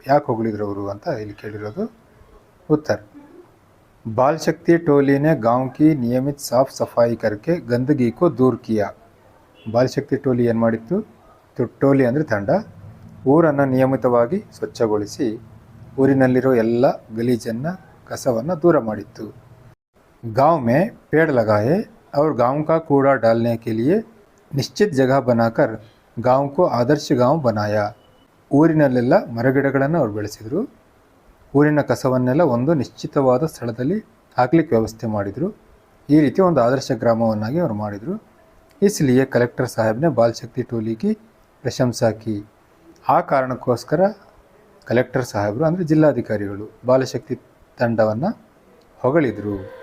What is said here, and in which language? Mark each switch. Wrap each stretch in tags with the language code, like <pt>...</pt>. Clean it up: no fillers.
<kn>ಯಾಕೆ ಹೊಗಳಿದ್ರು ಅವರು ಅಂತ ಇಲ್ಲಿ ಕೇಳಿರೋದು.</kn> <hi>ಉತ್ತರ, बाल शक्ति टोली ने गांव की नियमित साफ सफाई करके गंदगी को दूर किया.</hi> <kn>ಬಾಲ ಶಕ್ತಿ ಟೋಲಿ ಏನು ಮಾಡಿತ್ತು? ಟೋಲಿ ಅಂದರೆ ತಂಡ ಊರನ್ನು ನಿಯಮಿತವಾಗಿ ಸ್ವಚ್ಛಗೊಳಿಸಿ ಊರಿನಲ್ಲಿರೋ ಎಲ್ಲ ಗಲೀಜನ್ನು ಕಸವನ್ನು ದೂರ ಮಾಡಿತ್ತು.</kn> <hi>गांव में पेड़ लगाए और गांव का कूड़ा डालने के लिए निश्चित जगह बनाकर गांव को आदर्श गांव बनाया.</hi> <kn>ಊರಿನಲ್ಲೆಲ್ಲ ಮರಗಿಡಗಳನ್ನು ಅವರು ಬೆಳೆಸಿದರು. ಊರಿನ ಕಸವನ್ನೆಲ್ಲ ಒಂದು ನಿಶ್ಚಿತವಾದ ಸ್ಥಳದಲ್ಲಿ ಹಾಕ್ಲಿಕ್ಕೆ ವ್ಯವಸ್ಥೆ ಮಾಡಿದರು. ಈ ರೀತಿ ಒಂದು ಆದರ್ಶ ಗ್ರಾಮವನ್ನಾಗಿ ಅವರು ಮಾಡಿದರು.</kn> <hi>इसलिए कलेक्टर साहब ने बाल शक्ति टोली की ಪ್ರಶಂಸಾ ಕಿ.</hi> <kn>ಆ ಕಾರಣಕ್ಕೋಸ್ಕರ ಕಲೆಕ್ಟರ್ ಸಾಹೇಬರು ಅಂದರೆ ಜಿಲ್ಲಾಧಿಕಾರಿಗಳು ಬಾಲಶಕ್ತಿ ತಂಡವನ್ನು ಹೊಗಳಿದರು.</kn>